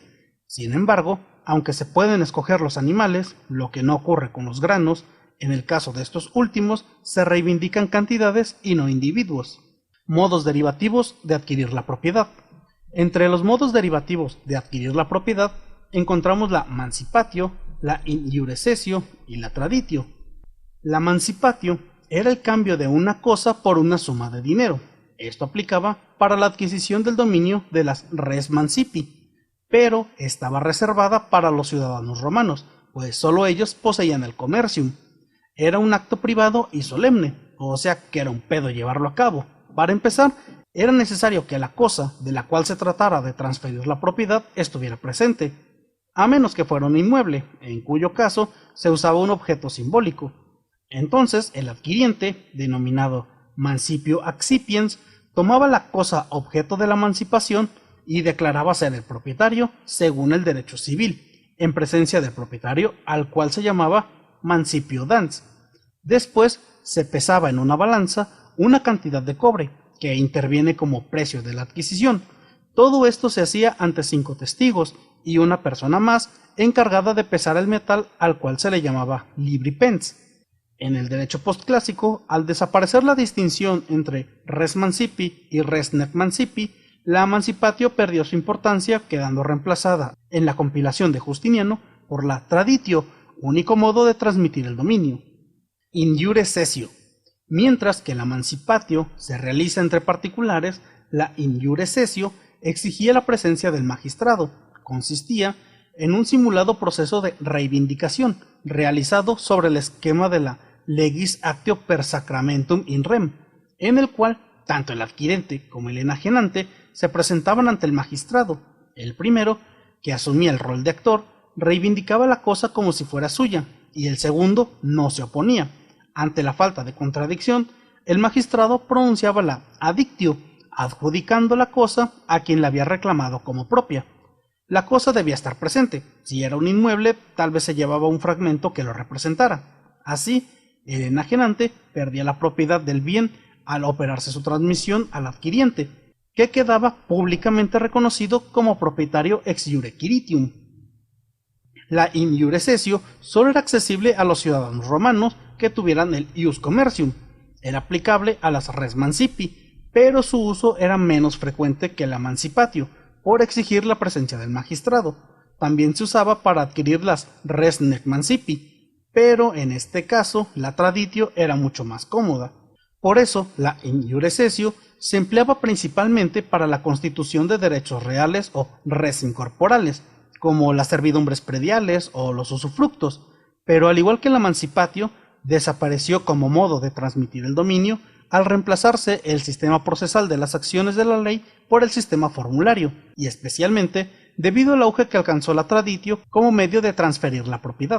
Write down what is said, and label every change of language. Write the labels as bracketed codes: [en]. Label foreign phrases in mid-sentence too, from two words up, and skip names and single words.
[es] Sin embargo, aunque se pueden escoger los animales, lo que no ocurre con los granos, en el caso de estos últimos se reivindican cantidades y no individuos. Modos derivativos de adquirir la propiedad. Entre los modos derivativos de adquirir la propiedad encontramos la mancipatio, la [la] in iure cessio [es] y la traditio. La mancipatio era el cambio de una cosa por una suma de dinero. Esto aplicaba para la adquisición del dominio de las [la] res mancipi, [es] pero estaba reservada para los ciudadanos romanos, pues solo ellos poseían el commercium. Era un acto privado y solemne, o sea que era un pedo llevarlo a cabo. Para empezar, era necesario que la cosa de la cual se tratara de transferir la propiedad estuviera presente, a menos que fuera un inmueble, en cuyo caso se usaba un objeto simbólico. Entonces el adquiriente, denominado [la] mancipio accipiens, [es] tomaba la cosa objeto de la emancipación y declaraba ser el propietario según el derecho civil, en presencia del propietario, al cual se llamaba [la] mancipio dans. [es] Después se pesaba en una balanza una cantidad de cobre, que interviene como precio de la adquisición. Todo esto se hacía ante 5 testigos y una persona más encargada de pesar el metal, al cual se le llamaba libripens. En el derecho postclásico, al desaparecer la distinción entre [la] res mancipi [es] y [la] res nec mancipi, [es] la emancipatio perdió su importancia, quedando reemplazada en la compilación de Justiniano por la traditio, único modo de transmitir el dominio. [la] In iure cessio. [es] Mientras que la emancipatio se realiza entre particulares, la [la] in iure cessio [es] exigía la presencia del magistrado. Consistía en un simulado proceso de reivindicación realizado sobre el esquema de la [la] legis actio per sacramentum in rem, [es] en el cual tanto el adquirente como el enajenante se presentaban ante el magistrado. El primero, que asumía el rol de actor, reivindicaba la cosa como si fuera suya, y el segundo no se oponía. Ante la falta de contradicción, el magistrado pronunciaba la adictio, adjudicando la cosa a quien la había reclamado como propia. La cosa debía estar presente. Si era un inmueble, tal vez se llevaba un fragmento que lo representara. Así, el enajenante perdía la propiedad del bien al operarse su transmisión al adquiriente, que quedaba públicamente reconocido como propietario [la] ex iure quiritium. [es] La [la] in iure cessio [es] solo era accesible a los ciudadanos romanos que tuvieran el [la] ius commercium. [es] Era aplicable a las [la] res mancipi, [es] pero su uso era menos frecuente que la mancipatio, por exigir la presencia del magistrado. También se usaba para adquirir las [la] res nec mancipi, [es] pero en este caso la traditio era mucho más cómoda. Por eso, la [la] in iure cessio [es] se empleaba principalmente para la constitución de derechos reales o [la] res incorporales, [es] como las servidumbres prediales o los usufructos, pero al igual que la mancipatio, desapareció como modo de transmitir el dominio al reemplazarse el sistema procesal de las acciones de la ley por el sistema formulario, y especialmente debido al auge que alcanzó la traditio como medio de transferir la propiedad.